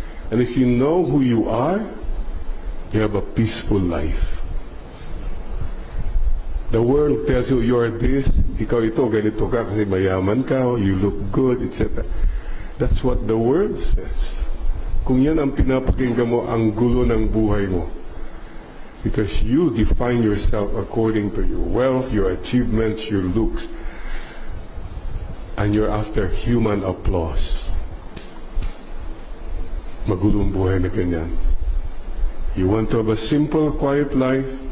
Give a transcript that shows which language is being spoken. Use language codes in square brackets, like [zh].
[en] And if you know who you are, you have a peaceful life. The world tells you, you are this, [tl] ikaw ito, ganito ka kasi mayaman ka, [en] you look good, etc. That's what the world says. [tl] Kung yan ang pinapakinggan mo, ang gulo ng buhay mo. [en] Because you define yourself according to your wealth, your achievements, your looks. And you're after human applause. [tl] Magulong buhay na ganyan. [en] You want to have a simple, quiet life?